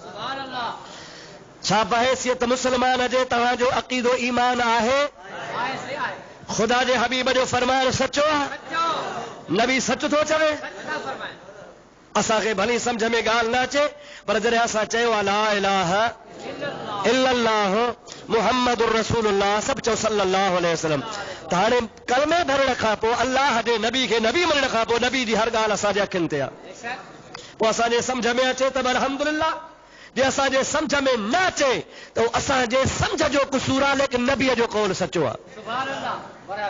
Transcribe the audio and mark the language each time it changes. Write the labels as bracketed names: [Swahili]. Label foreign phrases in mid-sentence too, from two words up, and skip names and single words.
[Sindhi] छा बहैसियत मुस्लमान जे तव्हांजो अक़ीदो ईमान आहे? ख़ुदा जे हबीब जो फरमाइण सचो आहे? नबी सच थो चवे? असांखे भली सम्झ में ॻाल्हि न अचे, पर जॾहिं असां चयो आहे [Arabic] لا إله إلا الله محمد رسول الله, [Sindhi] सभु चओ [Arabic] صلى الله عليه وسلم, [Sindhi] त हाणे कलमे भरण खां पोइ अल्लाह जे नबी खे नबी मञण खां पोइ नबी जी हर ॻाल्हि असांजे अखियुनि ते आहे। पोइ असांजे सम्झ में अचे त अल्हम्दुलिल्लाह, जे असांजे सम्झ में न अचे त असांजे सम्झ जो कुसूर आहे, लेकिन नबीअ जो कौल सचो आहे।